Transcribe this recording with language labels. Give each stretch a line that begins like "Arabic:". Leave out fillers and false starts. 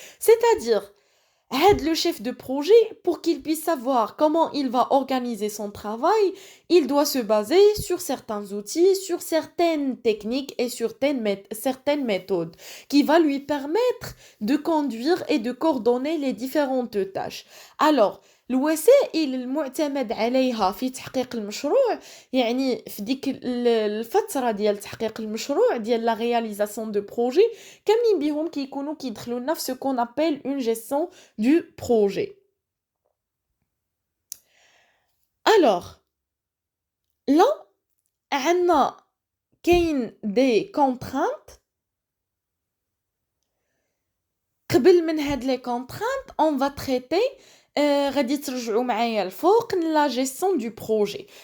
French: C'est-à-dire, aide le chef de projet pour qu'il puisse savoir comment il va organiser son travail. Il doit se baser sur certains outils, sur certaines techniques et sur certaines méthodes qui va lui permettre de conduire et de coordonner les différentes tâches.
Arabic: Alors, الوسائل المعتمد عليها في تحقيق المشروع يعني في ديك الفترة ديال تحقيق المشروع ديال
French: la réalisation de projet
Arabic: كاملين بيهم كيكونوا كيدخلوا لنا في
French: ce qu'on appelle une gestion du projet. Alors, là
Arabic: عندنا كاين
French: des contraintes.
Arabic: قبل من هاد les contraintes
French: on va traiter
Arabic: غادي ترجعوا معايا الفوق
French: la gestion du projet.